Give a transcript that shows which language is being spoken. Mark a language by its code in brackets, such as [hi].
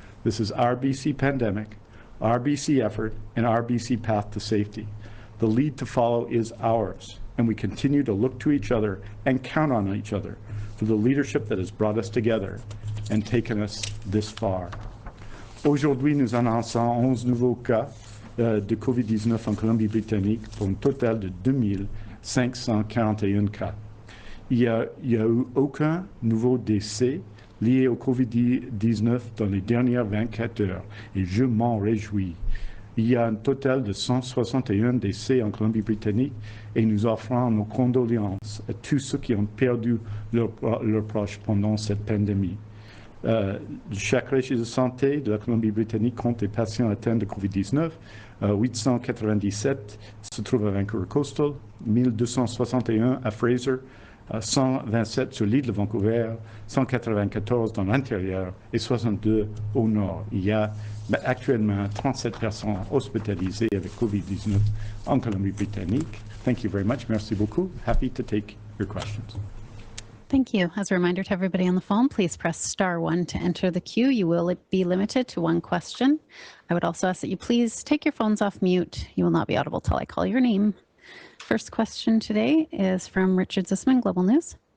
[en] This is our BC pandemic, our BC effort, and our BC path to safety. The lead to follow is ours, and we continue to look to each other and count on each other for the leadership that has brought us together and taken us this far. [fr] Aujourd'hui, nous annonçons 11 nouveaux cas de COVID-19 en Colombie-Britannique pour un total de 2541 cas. il y a eu aucun nouveau décès lié au COVID-19 dans les dernières 24 heures et je m'en réjouis. Il y a un total de 161 décès en Colombie-Britannique et nous offrons nos condoléances à tous ceux qui ont perdu leurs proches pendant cette pandémie. Chaque région de santé de la Colombie-Britannique compte des patients atteints de COVID-19. 897 se trouvent à Vancouver Coastal, 1261 à Fraser, 127 sur l'île de Vancouver, 194 dans l'intérieur et 62 au nord. Il y a actuellement 37 personnes hospitalisées avec COVID-19 en Colombie-Britannique. [en] Thank you very much. [fr] Merci beaucoup. [en] Happy to take your questions. Thank you. As a reminder to everybody on the phone, please press *1 to enter the queue. You will be limited to one question. I would also ask that you please take your phones off mute. You will not be audible till I call your name. First question today is from Richard Zisman, Global News.